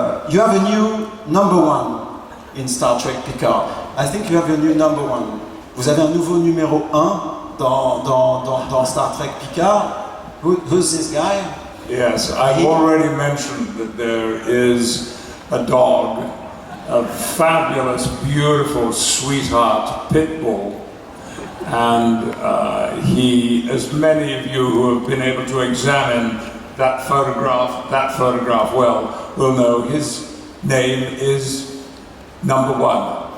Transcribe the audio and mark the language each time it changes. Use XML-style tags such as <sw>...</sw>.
<en>You have a new number one in Star Trek Picard. I think you have a new number one.</en> <fr>Vous avez un nouveau numéro 1 dans Star Trek Picard.</fr> <en>Who's this guy? Yes, I've already mentioned that there is a dog, a fabulous, beautiful, sweetheart pit bull, and he, as many of you who have been able to examine that photograph well, will know his name is number one.</en>